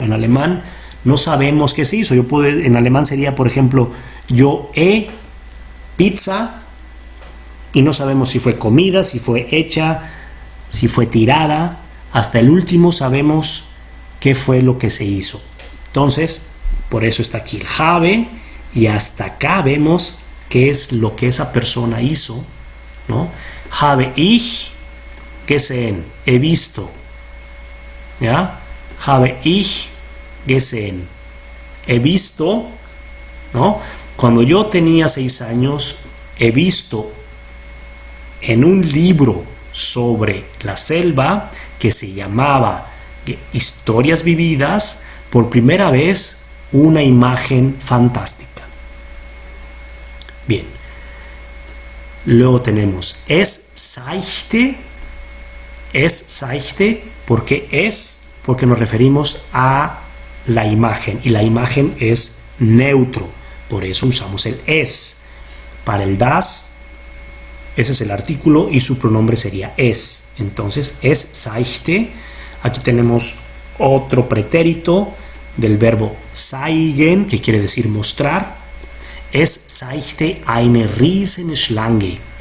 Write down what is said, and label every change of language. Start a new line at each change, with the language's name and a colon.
Spanish: En alemán no sabemos qué se hizo. En alemán sería, por ejemplo, yo he pizza y no sabemos si fue comida, si fue hecha, si fue tirada. Hasta el último sabemos qué fue lo que se hizo. Entonces, por eso está aquí el habe, y hasta acá vemos qué es lo que esa persona hizo, ¿no?
German: Habe ich gesehen,
Spanish: he visto. ¿Ya?
German: Habe ich gesehen,
Spanish: he visto, ¿no? Cuando yo tenía 6 años, he visto en un libro sobre la selva que se llamaba Historias Vividas, por primera vez una imagen fantástica. Bien, luego tenemos
German: es seichte,
Spanish: porque nos referimos a la imagen, y la imagen es neutro, por eso usamos el es. Para el das, ese es el artículo y su pronombre sería es. Entonces,
German: es seichte.
Spanish: Aquí tenemos otro pretérito del verbo zeigen, que quiere decir mostrar.
German: Es seichte eine Riesenschlange.